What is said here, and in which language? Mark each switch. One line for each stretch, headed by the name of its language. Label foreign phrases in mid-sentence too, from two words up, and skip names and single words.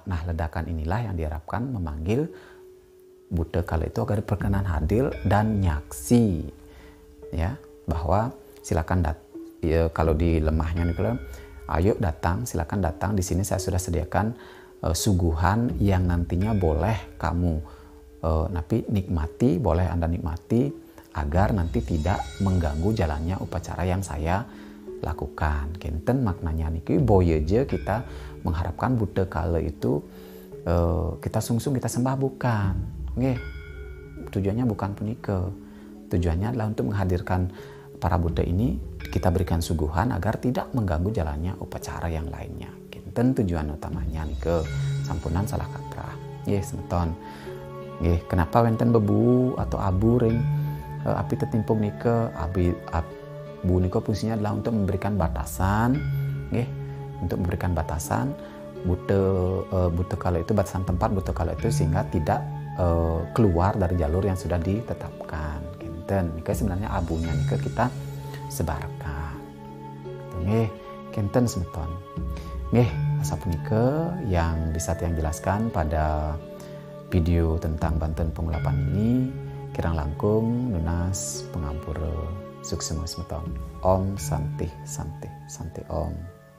Indonesian: Nah, ledakan inilah yang diharapkan memanggil buta kala itu agar berkenan hadir dan nyaksi, bahwa silakan kalau di lemahnya nike, ayo datang, silakan datang, di sini saya sudah sediakan suguhan yang nantinya boleh kamu nikmati, boleh Anda nikmati agar nanti tidak mengganggu jalannya upacara yang saya lakukan. Kinten maknanya
Balinese: niki boye je
Indonesian: kita mengharapkan Buddha kala itu kita sungsung kita sembah, bukan. Nggih. Tujuannya bukan punika. Tujuannya adalah untuk menghadirkan para Buddha ini, kita berikan suguhan agar tidak mengganggu jalannya upacara yang lainnya. Kinten tujuan utamanya
Balinese: nike sampunan
Indonesian: salah kaprah.
Balinese: Nggih, semeton.
Indonesian: Nggih, kenapa wenten bebu atau abu ring api tertimpung nike? Abu nike fungsinya adalah untuk memberikan batasan, nggih, untuk memberikan batasan Buddha kala itu, batasan tempat Buddha kala itu sehingga tidak keluar dari jalur yang sudah ditetapkan. Kinten nike sebenarnya abunya nike kita sebarkan.
Balinese: Nggih, kinten semeton.
Indonesian: Nggih, asapunika yang bisa tiang jelaskan pada video tentang Banten Pengulapan ini.
Balinese: Kirang langkung nunas pengampura suksema semeton.
Sanskrit: Om Santi Santi Santi Om.